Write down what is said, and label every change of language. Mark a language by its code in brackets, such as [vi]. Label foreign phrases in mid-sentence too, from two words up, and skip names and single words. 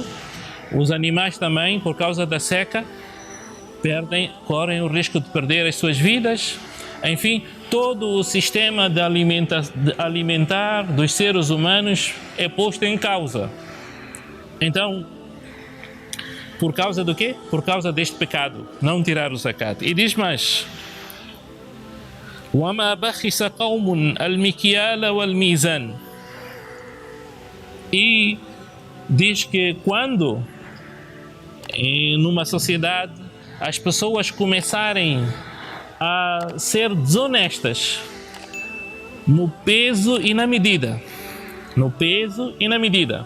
[pt] Os animais também, por causa da seca, correm o risco de perder as suas vidas. Enfim, todo o sistema de alimentar dos seres humanos é posto em causa. Então, por causa do quê? Por causa deste pecado, não tirar o zakat. E diz mais, [ar] وَمَا بَخِسَ قَوْمٌ الْمِكْيَالَ وَالْمِيزَانَ. [pt] E diz que quando, numa sociedade, as pessoas começarem a ser desonestas no peso e na medida. No peso e na medida.